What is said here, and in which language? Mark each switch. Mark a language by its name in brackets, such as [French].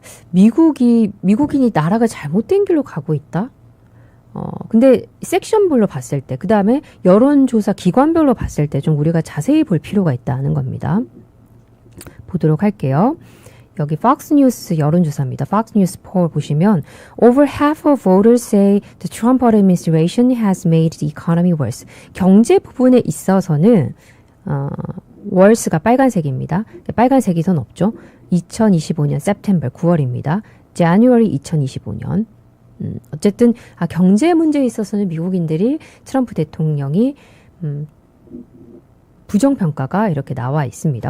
[Korean] 미국인이 나라가 잘못된 길로 가고 있다? 근데 섹션별로 봤을 때, 그 다음에 여론조사 기관별로 봤을 때 좀 우리가 자세히 볼 필요가 있다는 겁니다. 보도록 할게요. 여기 Fox News 여론조사입니다. [English] Fox News poll [Korean] 보시면 [English] Over half of voters say the Trump administration has made the economy worse. [Korean] 경제 부분에 있어서는 worse가 빨간색입니다. 빨간색이 선 없죠. 2025년 September 9월입니다. January 2025년. 어쨌든 경제 문제에 있어서는 미국인들이 트럼프 대통령이 부정평가가 이렇게 나와 있습니다.